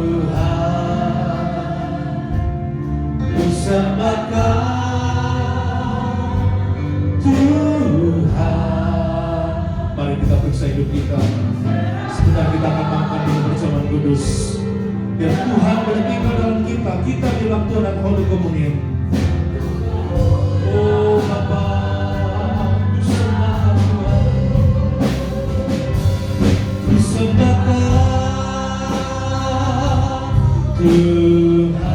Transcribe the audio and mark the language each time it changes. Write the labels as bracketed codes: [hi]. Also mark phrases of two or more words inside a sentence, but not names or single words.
[id] Sembahkan hidup kita. Sebentar kita akan makan di perjamuan kudus. Biar Tuhan boleh tinggal dalam kita. Kita bilang Tuhan dan [en] Holy Communion. [id] Oh Bapa, ku sembah Tuhan. Ku sembahkan Tuhan.